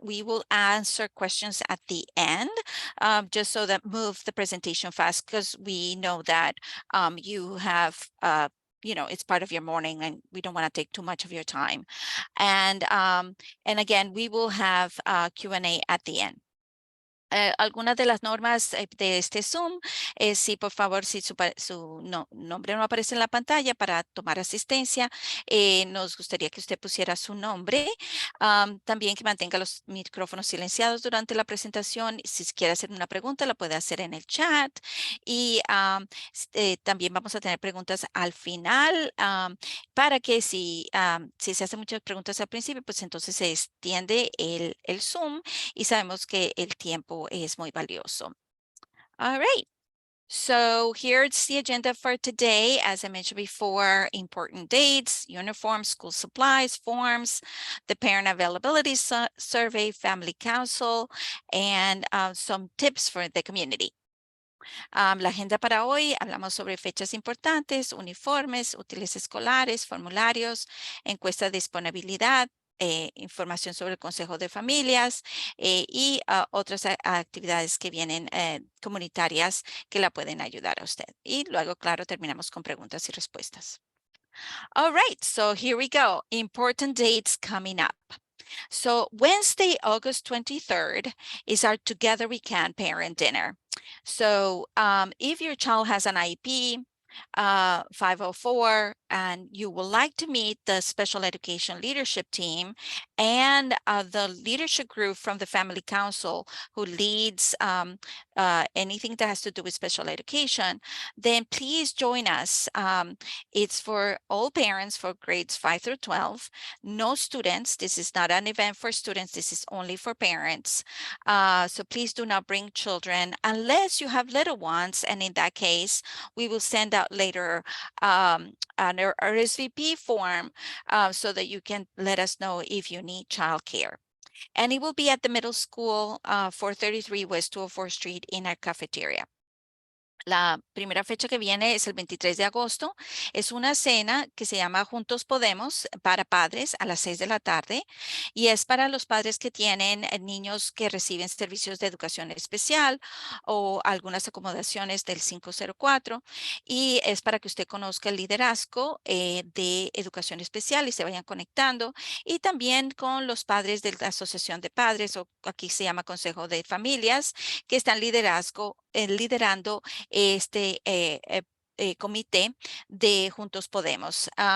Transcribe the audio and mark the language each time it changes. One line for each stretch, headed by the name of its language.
English: We will answer questions at the end, just so that move the presentation fast, because we know that you have it's part of your morning and we don't want to take too much of your time. And again, we will have Q&A at the end.
Spanish: Algunas de las normas de este Zoom es si por favor, si su nombre no aparece en la pantalla para tomar asistencia, nos gustaría que usted pusiera su nombre. También que mantenga los micrófonos silenciados durante la presentación. Si quiere hacer una pregunta, la puede hacer en el chat. Y también vamos a tener preguntas al final, para que si se hacen muchas preguntas al principio, pues entonces se extiende el Zoom y sabemos que el tiempo es muy valioso.
English: All right. So here's the agenda for today. As I mentioned before, important dates, uniforms, school supplies, forms, the parent availability survey, family council, and some tips for the community.
Spanish: La agenda para hoy, hablamos sobre fechas importantes, uniformes, útiles escolares, formularios, encuesta de disponibilidad, información sobre el Consejo de Familias y otras actividades que vienen comunitarias que la pueden ayudar a usted. Y luego, claro, terminamos con preguntas y respuestas.
English: All right, so here we go. Important dates coming up. So Wednesday, August 23rd is our Together We Can parent dinner. So if your child has an IEP, 504, and you would like to meet the special education leadership team and the leadership group from the Family Council who leads anything that has to do with special education, then please join us. It's for all parents for grades 5 through 12. No students. This is not an event for students. This is only for parents. So please do not bring children unless you have little ones. And in that case, we will send out later an RSVP form so that you can let us know if you need childcare. And it will be at the middle school, 433 West 204 Street in our cafeteria.
Spanish: La primera fecha que viene es el 23 de agosto. Es una cena que se llama Juntos Podemos para padres a las 6 de la tarde y es para los padres que tienen niños que reciben servicios de educación especial o algunas acomodaciones del 504 y es para que usted conozca el liderazgo de educación especial y se vayan conectando y también con los padres de la Asociación de Padres o aquí se llama Consejo de Familias que están liderando este comité de Juntos Podemos.